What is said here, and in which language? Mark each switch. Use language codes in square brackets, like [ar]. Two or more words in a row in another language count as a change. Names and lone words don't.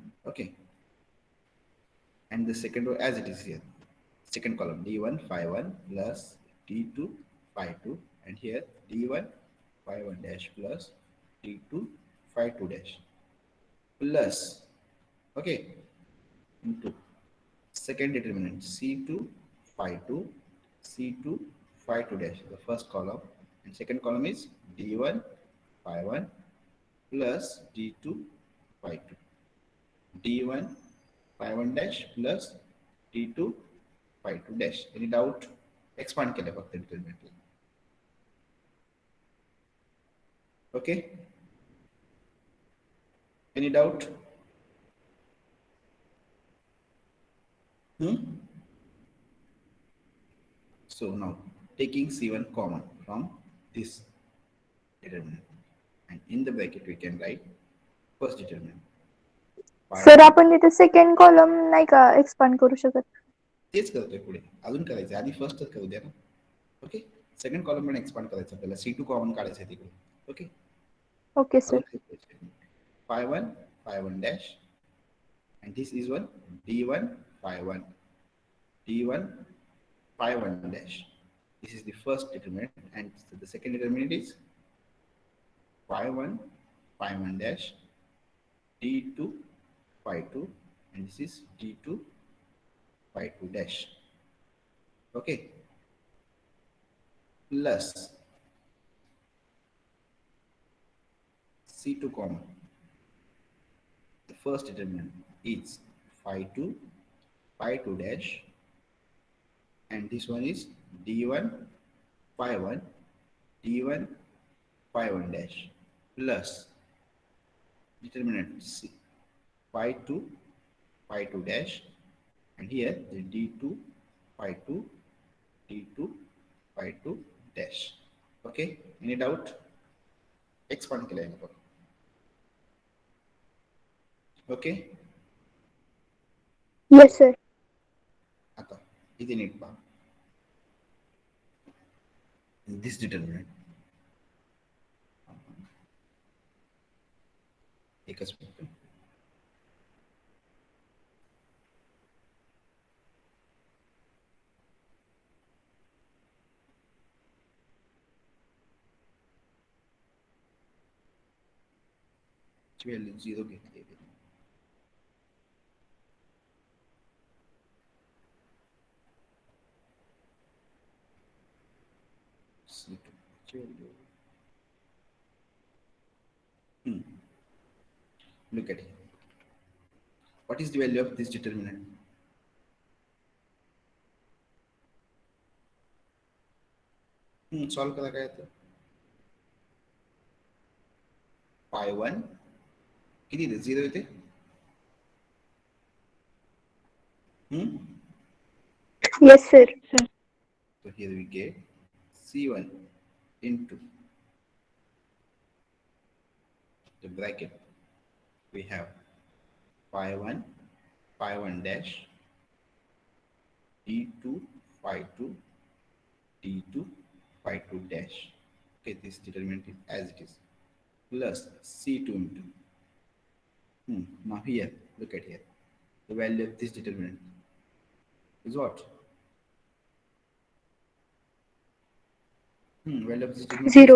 [en] Okay, and the second row as it is here. Second column d1 phi 1 plus d2 phi 2, and here d1 phi 1 dash plus d2 phi 2 dash plus, okay, into second determinant c2 phi 2 c2 phi 2 dash, the first column, and second column is d1 phi 1 plus d2 phi 2, d1 phi 1 dash plus d2 phi 2 dash. Any doubt? [mr] Expand केलं फक्त determinant. [en] Okay, any doubt? Hmm? So now taking c1 common from this determinant, and in the bracket we can write first determinant phi [mr] सर [en] 1. [mr] आपण तिथे [en] second column [mr] नाही का एक्सपांड करू शकत? तेच करतोय पुढे, अजून करायचं आधी फर्स्टच करू द्या ना. ओके, [en] second column [mr] पण एक्सपांड करायचं आपल्याला, C2 कॉमन काढायचं आहे तिकडे. ओके, ओके अजून सर. काय करायचं, [en] phi 1 dash, and this is one d1 phi 1 d1 phi 1 dash. This is the first determinant, and the second determinant is phi 1 phi 1 dash d2 phi 2, and this is d2 phi 2 dash. Okay, plus C2 common. The first determinant is phi 2 phi 2 dash, and this one is d1 phi 1 d1 phi 1 dash plus determinant C, phi 2 phi 2 dash, and here the d2 phi 2 d2 phi 2 dash. Okay, any doubt? [mr] Expand केलं आहे आपण. [en] Okay, yes sir. [mr] आता इथे नीट पहा. [en] This determinant, [mr] एकच मिनिट. व्हॅल्यू 0 घेतली. [en] C2 value. Look at it. What is the value of this determinant? [mr] Solve करा काय तर. Phi 1 किती येते? 0 येते. [en] yes sir. So here we get C1 into the bracket. We have phi 1 dash d2 phi 2 d2 phi 2 dash. Okay, this determinant is as it is, plus C2 into. Now here, look at here. The value of this determinant is what? Value of this determinant is